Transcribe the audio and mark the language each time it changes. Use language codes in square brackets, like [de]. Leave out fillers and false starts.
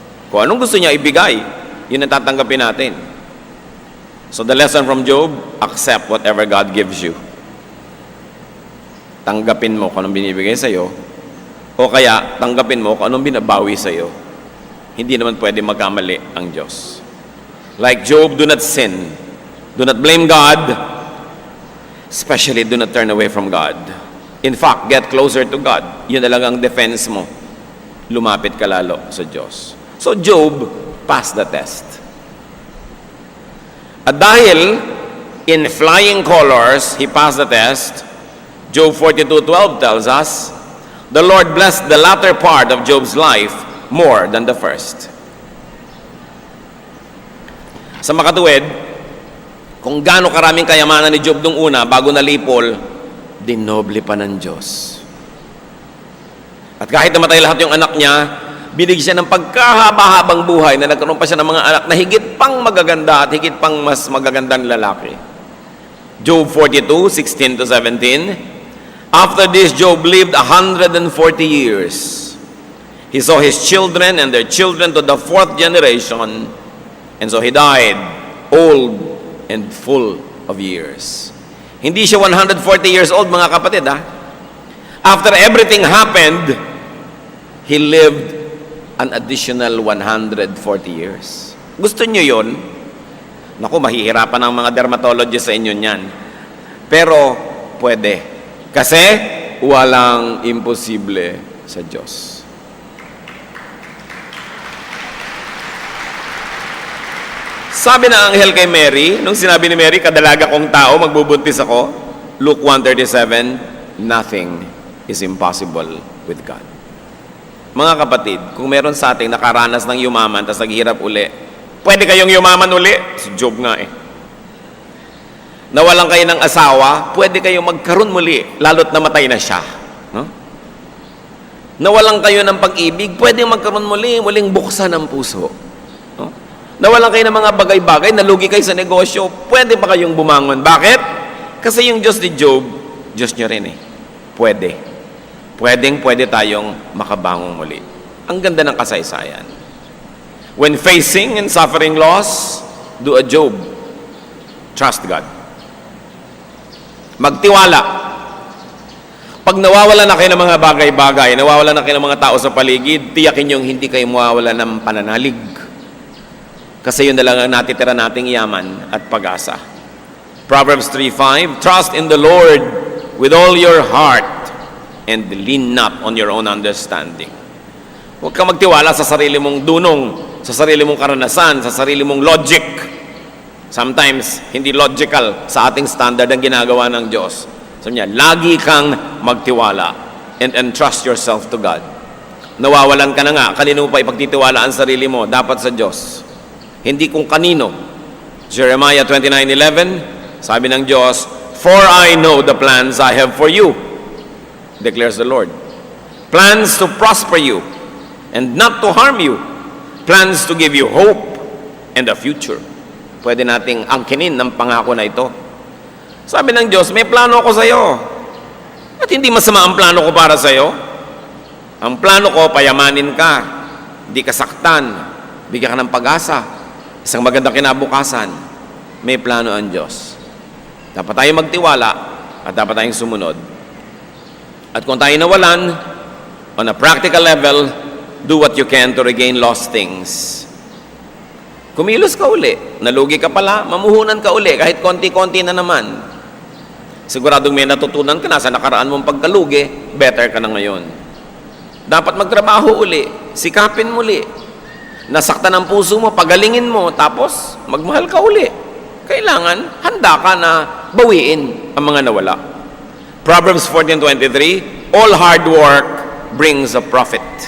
[tl] Kung anong gusto niya ibigay, yun ang tatanggapin natin. [en] So the lesson from Job, accept whatever God gives you. [tl] Tanggapin mo kung anong binibigay sa'yo, o kaya tanggapin mo kung anong binabawi sa'yo. Hindi naman pwede magkamali ang Diyos. [en] Like Job, do not sin. Do not blame God. Especially, do not turn away from God. In fact, get closer to God. [tl] Yun na lang ang defense mo. Lumapit ka lalo sa Diyos. So, [en] Job passed the test. [tl] At dahil, [en] in flying colors, he passed the test, Job 42:12 tells us, the Lord blessed the latter part of Job's life more than the first. [tl] Sa makatuwid, kung gaano karaming kayamanan ni Job nung una, bago nalipol, dinoble pa ng Diyos. At kahit namatay lahat yung anak niya, binigyan siya ng pagkahaba-habang buhay na nagkaroon pa siya ng mga anak na higit pang magaganda at higit pang mas magagandang lalaki. [en] Job 42:16-17, after this, Job lived 140 years. He saw his children and their children to the 4th generation, and so he died old and full of years. [tl] Hindi siya 140 years old, mga kapatid, ha? [en] After everything happened, he lived an additional 140 years. [tl] Gusto nyo yun? Naku, mahihirapan ang mga dermatologist sa inyo niyan. Pero, pwede. Kasi, walang imposible sa Diyos. Sabi ng anghel kay Mary, nung sinabi ni Mary, kadalaga kong tao, magbubuntis ako, Luke 1:37, [en] nothing is impossible with God. [tl] Mga kapatid, kung meron sa ating nakaranas ng yumaman, tapos naghihirap uli, pwede kayong yumaman uli? Si Job nga eh. Nawalan kayo ng asawa, pwede kayong magkaroon muli, lalo't namatay na siya. No? Nawalan kayo ng pag-ibig, pwede magkaroon muli, muling buksan ang puso. No? Nawalan kayo ng mga bagay-bagay, nalugi kayo sa negosyo, pwede pa kayong bumangon. Bakit? Kasi yung Diyos ni Job, Diyos niya rin eh. Pwede. Pwede tayong makabangon muli. Ang ganda ng kasaysayan. [en] When facing and suffering loss, do a Job. Trust God. [tl] Magtiwala. Pag nawawalan na kayo ng mga bagay-bagay, nawawalan na kayo ng mga tao sa paligid, tiyakin yung hindi kayo mawawalan ng pananalig. Kasi yun na lang ang natitira nating yaman at pag-asa. [en] Proverbs 3:5, trust in the Lord with all your heart and lean not on your own understanding. [tl] Huwag kang magtiwala sa sarili mong dunong, sa sarili mong karanasan, sa sarili mong logic. Sometimes, hindi logical sa ating standard ang ginagawa ng Diyos. Sabi niya, lagi kang magtiwala and [en] entrust yourself to God. [tl] Nawawalan ka na nga, kanino pa ipagtitiwala ang sarili mo? Dapat sa Diyos. Hindi kung kanino. [en] Jeremiah 29:11, [tl] sabi ng Diyos, [en] for I know the plans I have for you, declares the Lord. Plans to prosper you and not to harm you. Plans to give you hope and a future. [tl] Pwede nating angkinin ng pangako na ito. Sabi ng Diyos, may plano ako sa iyo. At hindi masama ang plano ko para sa iyo. Ang plano ko, payamanin ka, hindi ka saktan, bigyan ka ng pag-asa, isang magandang kinabukasan. May plano ang Diyos. Dapat tayong magtiwala at dapat tayong sumunod. At kung tayo nawalan, [en] on a practical level, do what you can to regain lost things. [tl] Kumilos ka uli. Nalugi ka pala, mamuhunan ka uli, kahit konti-konti na naman. Siguradong may natutunan ka na sa nakaraan mong pagkalugi, better ka na ngayon. Dapat magtrabaho uli, sikapin muli. Nasaktan ang puso mo, pagalingin mo, tapos magmahal ka uli. Kailangan, handa ka na bawiin ang mga nawala. [en] Proverbs 14:23, all hard work brings a profit.